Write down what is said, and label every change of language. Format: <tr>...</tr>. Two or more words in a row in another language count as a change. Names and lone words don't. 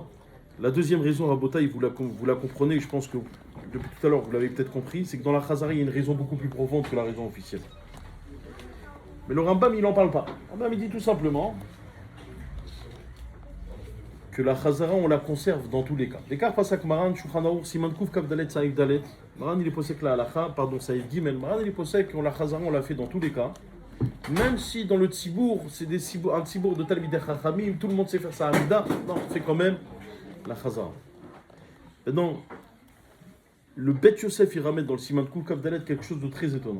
<fr>La deuxième raison, Rabotai, vous la comprenez, je pense que depuis tout à l'heure vous l'avez peut-être compris, c'est que dans la Khazara il y a une raison beaucoup plus profonde que la raison officielle. Mais le Rambam il n'en parle pas. Le Rambam il dit tout simplement que la Khazara on la conserve dans tous les cas. Les cas</fr> <he>פסק מרן, Shulchan Aruch, סימן קוף, כף דלת, סעיף דלת.</he> <fr>Maran il est posé que la halakha, pardon,</fr> <he>סעיף גימל.</he> <fr>Maran il est posé que la Khazara on l'a fait dans tous les cas. Même si dans le Tzibour, c'est un Tzibour de</fr> <he>תלמידי חכמים,</he> <fr>tout le monde sait faire sa Hamida, non, c'est quand même la Khazara. Maintenant, le Bet Yosef il ramène dans le</fr> <he>סימן קוף, כף דלת</he> <fr>quelque chose de très étonnant.</fr>